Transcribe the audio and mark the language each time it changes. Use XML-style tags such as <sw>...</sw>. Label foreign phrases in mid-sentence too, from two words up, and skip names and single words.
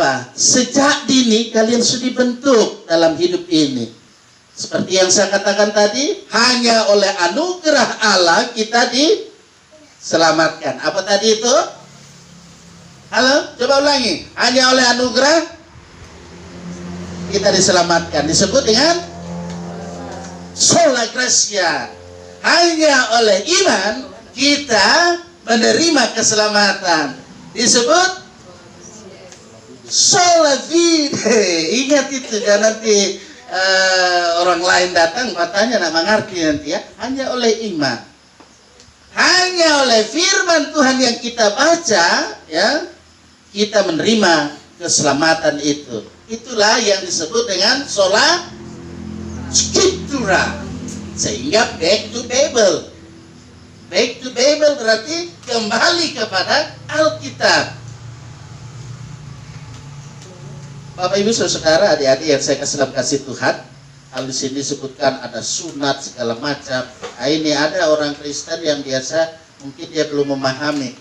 <id>Sejak dini kalian sudah dibentuk dalam hidup ini. Seperti yang saya katakan tadi, hanya oleh anugerah Allah kita diselamatkan. Apa tadi itu? Halo, coba ulangi. Hanya oleh anugerah kita diselamatkan. Disebut dengan</id> <la>sola gratia.</la> <id>Hanya oleh iman kita menerima keselamatan. Disebut</id> <la>sola fide.</la> <id>Ingat itu, jangan nanti orang lain datang katanya nak mengerti nanti ya. Hanya oleh iman, hanya oleh firman Tuhan yang kita baca ya, kita menerima keselamatan itu. Itulah yang disebut dengan</id> <la>sola scriptura.</la> <id>Sehingga</id> <en>back to Bible. Back to Bible</en> <id>berarti kembali kepada Alkitab. Bapak Ibu Saudara, adik-adik yang saya dalam kasih Tuhan, hal di sini disebutkan ada sunat segala macam. Nah, ini ada orang Kristen yang biasa mungkin dia belum memahami.</id>